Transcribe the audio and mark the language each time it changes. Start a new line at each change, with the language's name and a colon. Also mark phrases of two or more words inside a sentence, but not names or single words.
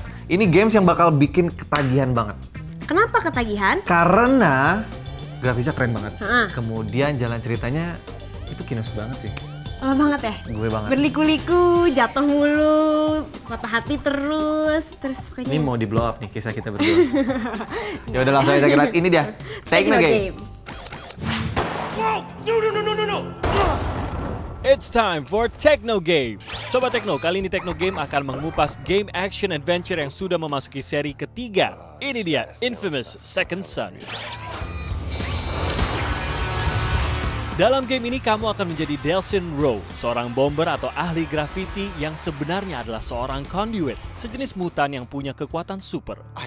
Indonesian: Ini games yang bakal bikin ketagihan banget. Kenapa ketagihan? Karena grafisnya keren banget. Kemudian jalan ceritanya itu kinos banget sih. Lama banget ya? Gue banget. Berliku-liku, jatuh mulu, patah hati terus pokoknya. Ini mau di
English: blow up
Indonesian: nih kisah kita berdua. Ya udah langsung aja kita lihat ini dia. Tekno Game. No.
English: It's time for Tekno Game.
Indonesian: Sobat Tekno, kali ini Tekno Game akan mengupas game
English: action adventure
Indonesian: yang sudah memasuki seri ketiga. Ini dia, Infamous Second Son. Dalam game ini kamu akan menjadi Delsin Rowe, seorang bomber atau ahli graffiti yang sebenarnya adalah seorang conduit, sejenis mutan yang punya kekuatan super.